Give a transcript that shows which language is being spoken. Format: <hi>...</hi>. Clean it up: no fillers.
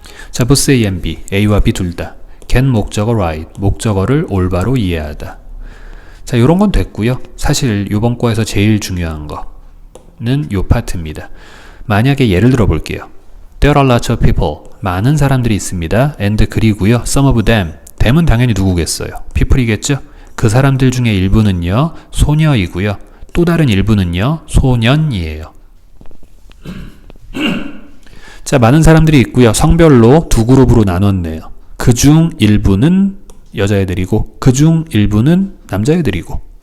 <ko>자, 보스</ko> <en>A and B,</en> <ko>A와 B 둘 다. get 목적어 right, 목적어를 올바로 이해하다. 자, 요런 건 됐고요. 사실 요번 거에서 제일 중요한 거는 요 파트입니다. 만약에 예를 들어 볼게요.</ko> <en>There are lots of people,</en> <ko>많은 사람들이 있습니다. and 그리고요.</ko> <en>some of them,</en> <ko>them은 당연히 누구겠어요? people이겠죠? 그 사람들 중에 일부는요. 소녀이고요. 또 다른 일부는요. 소년이에요. 자, 많은 사람들이 있고요. 성별로 두 그룹으로 나눴네요. 그중 일부는 여자애들이고 그중 일부는 남자애들이고.</ko>